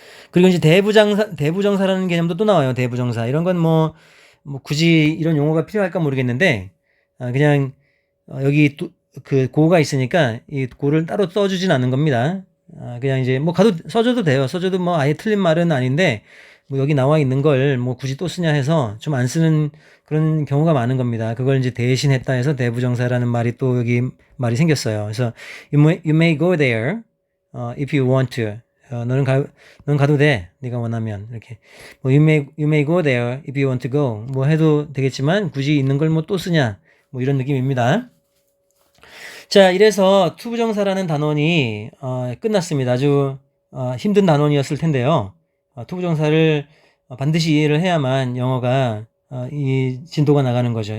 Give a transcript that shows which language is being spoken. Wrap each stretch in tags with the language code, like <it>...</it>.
<ko>그리고 이제 대부정사라는 개념도 또 나와요. 대부정사. 이런 건 굳이 이런 용어가 필요할까 모르겠는데, 그냥 여기 그 고가 있으니까 이 고를 따로 써주진 않는 겁니다. 그냥 이제 써줘도 돼요. 써줘도 아예 틀린 말은 아닌데, 여기 나와 있는 걸 굳이 또 쓰냐 해서 좀 안 쓰는 그런 경우가 많은 겁니다. 그걸 이제 대신했다 해서 대부정사라는 말이 또 여기 말이 생겼어요. 그래서</ko> <en>you may go there if you want to.</en> <ko>넌 가도 돼. 네가 원하면. 이렇게.</ko> <en>you may go there if you want to go.</en> <ko>해도 되겠지만 굳이 있는 걸 또 쓰냐. 이런 느낌입니다. 자, 이래서 투부정사라는 단원이 끝났습니다. 아주 힘든 단원이었을 텐데요. 투부정사를 반드시 이해를 해야만 영어가 이 진도가 나가는 거죠.</ko>